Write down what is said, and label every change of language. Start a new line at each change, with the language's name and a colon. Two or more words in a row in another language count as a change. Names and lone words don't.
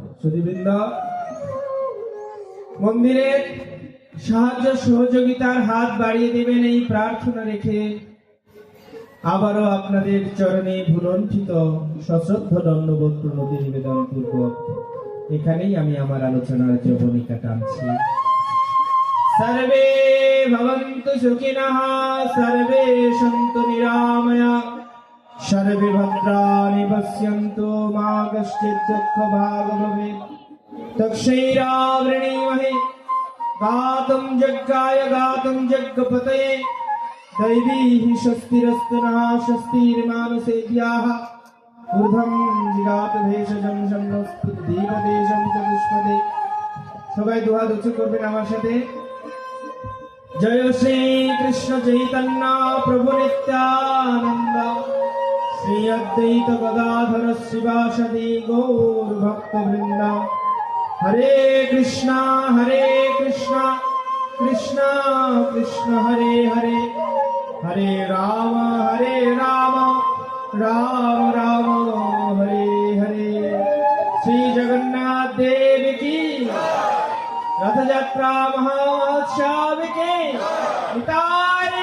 Bangla: সুধীবৃন্দ, মন্দিরের সাহায্য সহযোগিতার হাত বাড়িয়ে দেবেন এই প্রার্থনা রেখে আবারও আপনাদের চরণে ভুলণ্ঠিত সশ্রদ্ধ দণ্ডবোধ প্রণতি নিবেদন পূর্বক এখানেই আমি আমার আলোচনার যবনিকা টানছি।
Sanskrit: सर्वे भवन्तु सुखिनः सर्वे सन्तु निरामया सर्वे भद्राणि पश्यन्तु मा कश्चित् दुःखभाग् भवेत् तक्षैरावृणीमहे गातुं यज्ञाय गातुं यज्ञपतये दैवीः स्वस्तिरस्तु नः स्वस्तिर्मानुषेभ्यः ऊर्ध्वं जिगात भेषजं शन्नोस्तु दीपदेशं चतुष्पदे
Bangla: সবাই দুহাত উঁচু করবেন আমার সাথে জয় শ্রী কৃষ্ণ চৈতন্য প্রভু নিত্যানন্দ শ্রী অদ্বৈত গদাধর শিবাসাদি গৌর ভক্তবৃন্দ হরে কৃষ্ণ কৃষ্ণ কৃষ্ণ হরে হরে হরে রাম রাম রাম হরে হরে শ্রী জগন্নাথ দেব কি
Hindi: रथ यात्रा महाउत्सव के